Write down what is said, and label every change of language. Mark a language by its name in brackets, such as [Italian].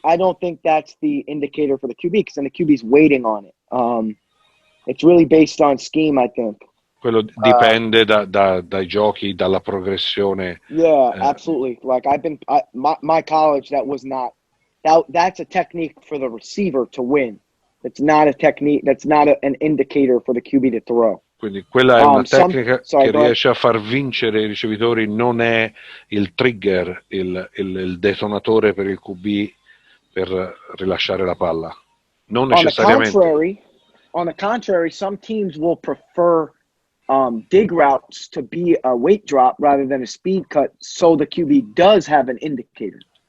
[English] I don't think that's the indicator for the QB, because then the QB's waiting on it. It's really based on scheme, I think. [Italian] Quello dipende dai giochi, dalla progressione. [English] Yeah, absolutely. Like my college, that's a technique for the receiver to win. It's not a technique. That's not an indicator for the QB to throw. [Italian] Quindi quella è una tecnica che riesce a far vincere i ricevitori, non è il trigger, il detonatore per il QB per rilasciare la palla. Non necessariamente. [English] On the contrary, some teams will prefer dig routes to be a weight drop rather than a speed cut, so the QB does have an indicator.